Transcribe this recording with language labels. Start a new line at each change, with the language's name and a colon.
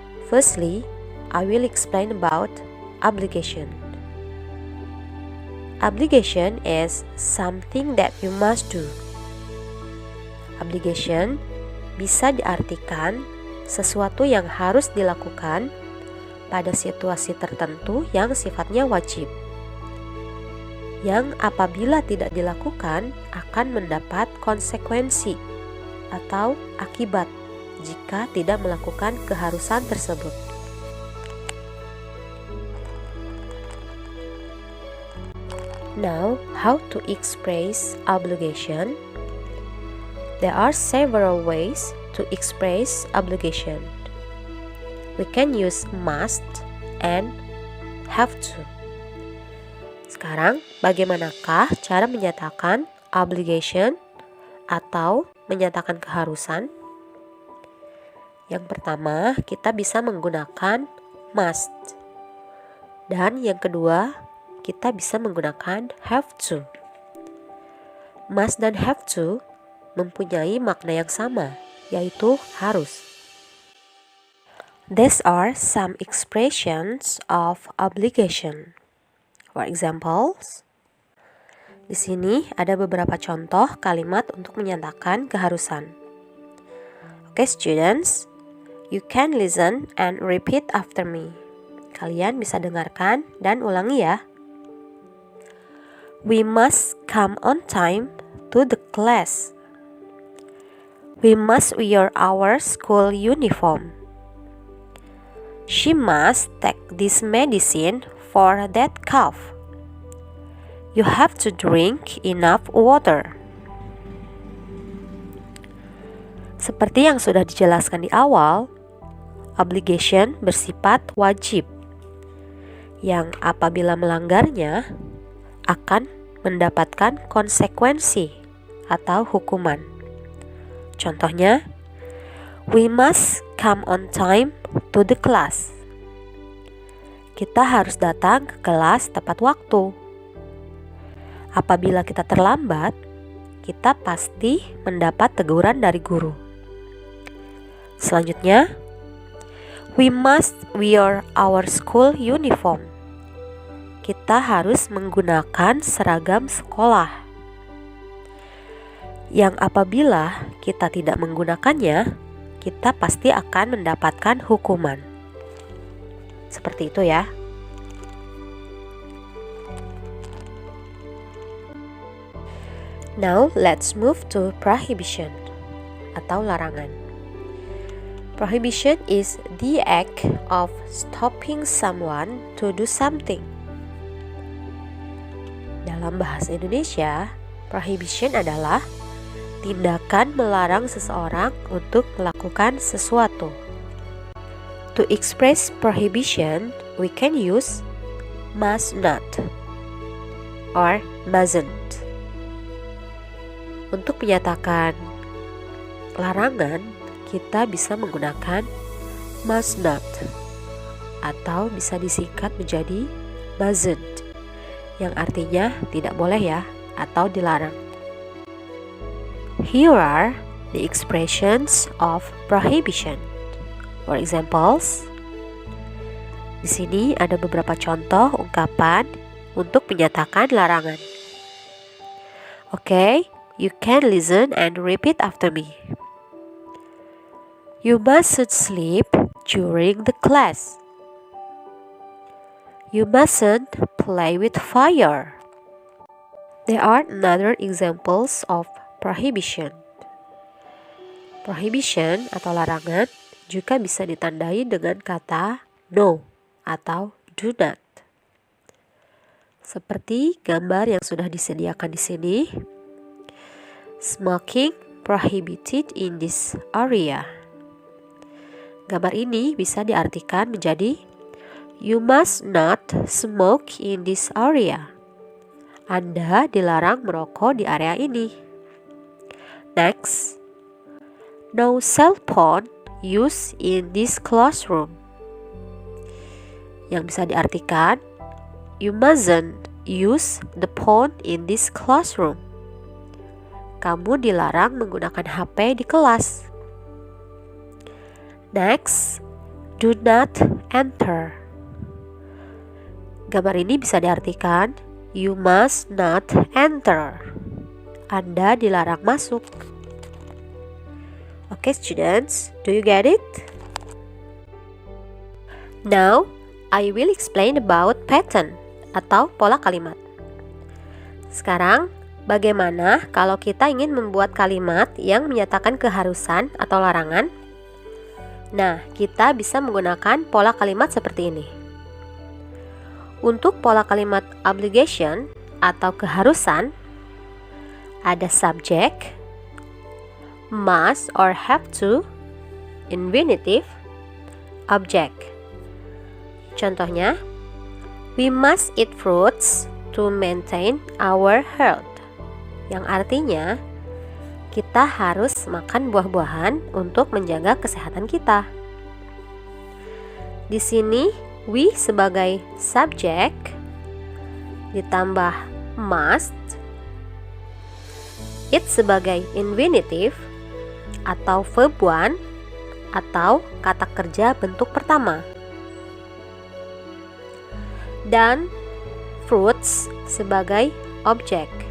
English: Firstly, I will explain about obligation. Obligation is something that you must do.
Indonesian: Obligation bisa diartikan sesuatu yang harus dilakukan pada situasi tertentu yang sifatnya wajib, yang apabila tidak dilakukan akan mendapat konsekuensi atau akibat jika tidak melakukan keharusan tersebut.
English: Now, how to express obligation? There are several ways to express obligation. We can use must and have to.
Indonesian: Sekarang, bagaimanakah cara menyatakan obligation atau menyatakan keharusan? Yang pertama, kita bisa menggunakan must. Dan yang kedua, kita bisa menggunakan have to. Must dan have to mempunyai makna yang sama, yaitu harus.
English: These are some expressions of obligation. For examples,
Indonesian: di sini ada beberapa contoh kalimat untuk menyatakan keharusan.
English: Okay, students, you can listen and repeat after me.
Indonesian: Kalian bisa dengarkan dan ulangi ya.
English: We must come on time to the class. We must wear our school uniform. She must take this medicine for that cough. You have to drink enough water.
Indonesian: Seperti yang sudah dijelaskan di awal, obligation bersifat wajib, yang apabila melanggarnya akan mendapatkan konsekuensi atau hukuman. Contohnya,
English: we must come on time to the class.
Indonesian: Kita harus datang ke kelas tepat waktu. Apabila kita terlambat, kita pasti mendapat teguran dari guru. Selanjutnya,
English: we must wear our school uniform.
Indonesian: Kita harus menggunakan seragam sekolah. Yang apabila kita tidak menggunakannya, kita pasti akan mendapatkan hukuman. Seperti itu ya.
English: Now let's move to prohibition
Indonesian: atau larangan.
English: Prohibition is the act of stopping someone to do something.
Indonesian: Dalam bahasa Indonesia, prohibition adalah tindakan melarang seseorang untuk melakukan sesuatu.
English: To express prohibition, we can use must not or mustn't.
Indonesian: Untuk menyatakan larangan, kita bisa menggunakan must not atau bisa disingkat menjadi mustn't, yang artinya tidak boleh ya atau dilarang.
English: Here are the expressions of prohibition.
Indonesian: For examples, di sini ada beberapa contoh ungkapan untuk menyatakan larangan.
English: Okay, you can listen and repeat after me. You mustn't sleep during the class. You mustn't play with fire. There are another examples of prohibition.
Indonesian: Prohibition atau larangan juga bisa ditandai dengan kata no atau do not. Seperti gambar yang sudah disediakan di sini.
English: Smoking prohibited in this area.
Indonesian: Gambar ini bisa diartikan menjadi
English: you must not smoke in this area.
Indonesian: Anda dilarang merokok di area ini.
English: Next, no cell phone use in this classroom.
Indonesian: Yang bisa diartikan,
English: you mustn't use the phone in this classroom.
Indonesian: Kamu dilarang menggunakan HP di kelas.
English: Next, do not enter.
Indonesian: Gambar ini bisa diartikan,
English: you must not enter.
Indonesian: Anda dilarang masuk.
English: Okay, students, do you get it? Now, I will explain about pattern
Indonesian: atau pola kalimat. Sekarang, bagaimana kalau kita ingin membuat kalimat yang menyatakan keharusan atau larangan? Nah, kita bisa menggunakan pola kalimat seperti ini. Untuk pola kalimat obligation atau keharusan, ada subject, must or have to, infinitive, object. Contohnya,
English: we must eat fruits to maintain our health.
Indonesian: Yang artinya, kita harus makan buah-buahan untuk menjaga kesehatan kita. Di sini, we sebagai subject ditambah must, it sebagai infinitive atau verb one atau kata kerja bentuk pertama, dan fruits sebagai objek.